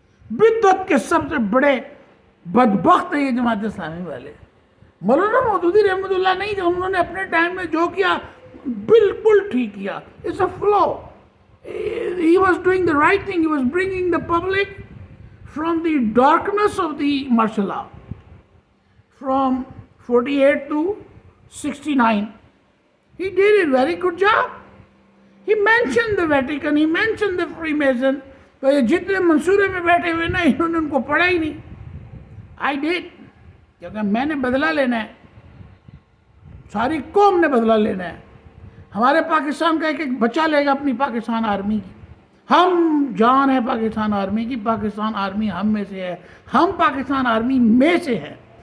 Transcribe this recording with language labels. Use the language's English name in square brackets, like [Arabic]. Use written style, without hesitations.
[Urdu] بدعت کے سب سے بڑے بدبخت ہے یہ جماعت اسلامی والے. مولانا مودودی رحمۃ اللہ نہیں تھے, انہوں نے اپنے ٹائم میں جو کیا بالکل ٹھیک کیا. [English] It's a flow. He was doing the right thing. He was bringing the public from the darkness of the martial law. From 48 to 69. He did a very good job. He mentioned the Vatican, he mentioned the Freemason, [Urdu] تو یہ جتنے منصورے میں بیٹھے ہوئے نا انہوں نے ان کو پڑھا ہی نہیں. [English] I did, [Urdu] کیونکہ میں نے بدلہ لینا ہے، ساری قوم نے بدلہ لینا ہے. ہمارے پاکستان کا ایک ایک بچہ لے گا اپنی پاکستان آرمی کی. ہم جان ہے پاکستان آرمی کی، پاکستان آرمی ہم میں سے ہے، ہم پاکستان آرمی میں سے ہے.